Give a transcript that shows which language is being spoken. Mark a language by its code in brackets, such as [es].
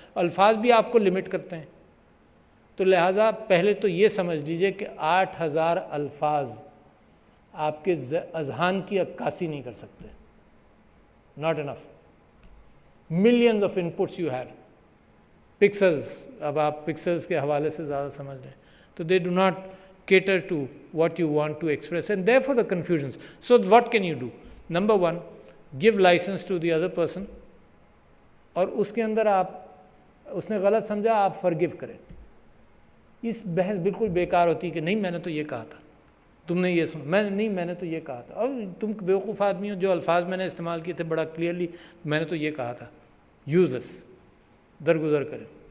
[ur] الفاظ بھی آپ کو لمٹ کرتے ہیں. تو لہٰذا پہلے تو یہ سمجھ لیجئے کہ 8000 الفاظ آپ کے اذہان کی عکاسی نہیں کر سکتے. [en] Not enough. Millions of inputs you have. [ur] Pixels, اب آپ پکسلز کے حوالے سے زیادہ سمجھ لیں تو [en] They do not cater to what you want to express and therefore the confusions. So what can you do? Number one, give license to the other person. [ur] اور اس کے اندر آپ اس نے غلط سمجھا آپ forgive کریں. اس بحث بالکل بیکار ہوتی کہ نہیں میں نے تو یہ کہا تھا، تم نے یہ سنا، میں نے تو یہ کہا تھا. اور تم بیوقوف آدمی ہو، جو الفاظ میں نے استعمال کیے تھے بڑا کلیئرلی میں نے تو یہ کہا تھا. [en] Use this. [ur] درگزر کریں.